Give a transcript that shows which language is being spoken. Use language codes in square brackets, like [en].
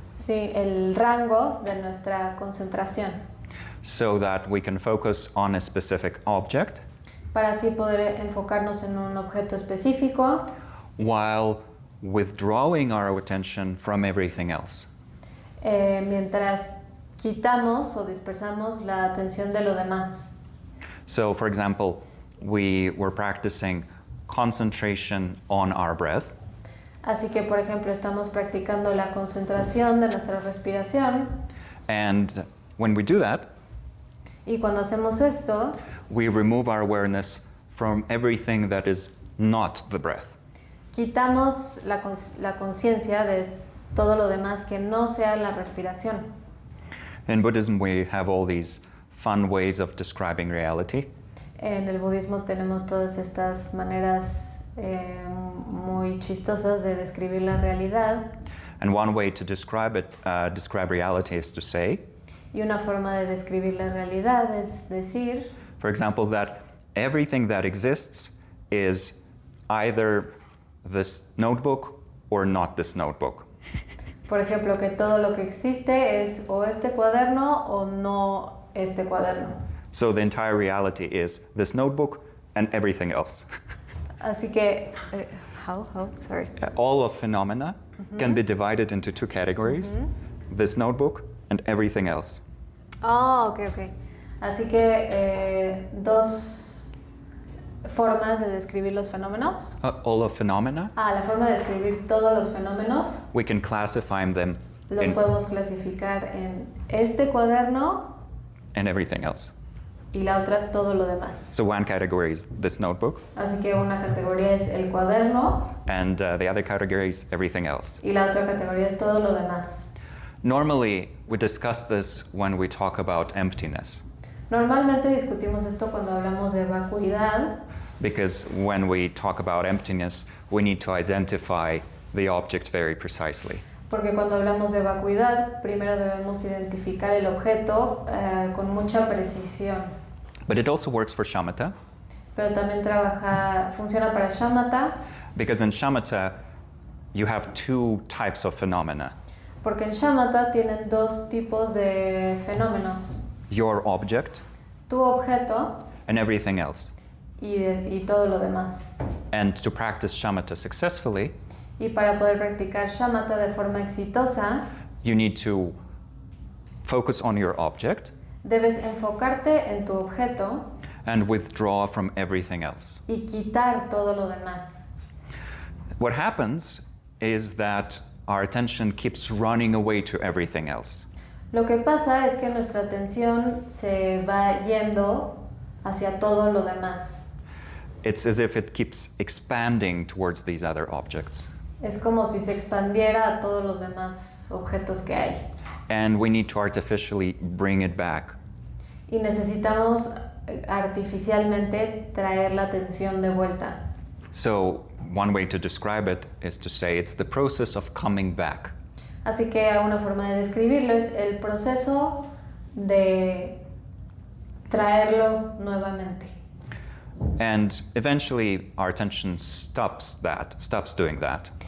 [es] sí, el rango de nuestra concentración, [en] so that we can focus on a specific object [es] para así poder enfocarnos en un objeto específico [en] while withdrawing our attention from everything else. [es] Mientras quitamos o dispersamos la atención de lo demás. [en] So, for example, we were practicing concentration on our breath, [es] Así que, por ejemplo, estamos practicando la concentración de nuestra respiración [en] and when we do that, [es] y cuando hacemos esto, [en] we remove our awareness from everything that is not the breath. [es] quitamos la conciencia de todo lo demás que no sea la respiración. [en] In Buddhism, we have all these fun ways of describing reality. [es] En el budismo tenemos todas estas maneras muy chistosas de describir la realidad. [en] And one way to describe reality is to say, [es] Y una forma de describir la realidad es decir, [en] for example, that everything that exists is either this notebook or not this notebook. [es] Por ejemplo, que todo lo que existe es o este cuaderno o no este cuaderno. [en] So the entire reality is this notebook and everything else. [es] Así que, sorry. [en] All of phenomena can be divided into two categories, this notebook and everything else. Ah, ok. [es] Así que dos formas de describir los fenómenos. [en] All of phenomena, [es] La forma de describir todos los fenómenos [en] we can classify them [es] los [en] in, [es] podemos clasificar en este cuaderno [en] and everything else. [es] y la otra es todo lo demás. [en] So one category is this notebook, [es] Así que una categoría es el cuaderno [en] and the other category is everything else. [es] y la otra categoría es todo lo demás. [en] Normally, we discuss this when we talk about emptiness, [es] Normalmente discutimos esto cuando hablamos de vacuidad, [en] because when we talk about emptiness, we need to identify the object very precisely. [es] porque cuando hablamos de vacuidad, primero debemos identificar el objeto con mucha precisión. [en] But it also works for shamatha, [es] Pero también funciona para shamatha, [en] because in shamatha, you have two types of phenomena. [es] porque en shamatha tienen dos tipos de fenómenos. [en] Your object [es] Tu objeto [en] and everything else. [es] y todo lo demás. [en] And to practice shamatha successfully, [es] Y para poder practicar shamatha de forma exitosa, [en] you need to focus on your object [es] debes enfocarte en tu objeto [en] and withdraw from everything else. [es] y quitar todo lo demás. [en] What happens is that our attention keeps running away to everything else. [es] Lo que pasa es que nuestra atención se va yendo hacia todo lo demás. [en] It's as if it keeps expanding towards these other objects. [es] Es como si se expandiera a todos los demás objetos que hay. [en] And we need to artificially bring it back. [es] Y necesitamos artificialmente traer la atención de vuelta. [en] So, one way to describe it is to say it's the process of coming back. [es] Así que una forma de describirlo es el proceso de traerlo nuevamente. [en] And eventually, our attention stops doing that.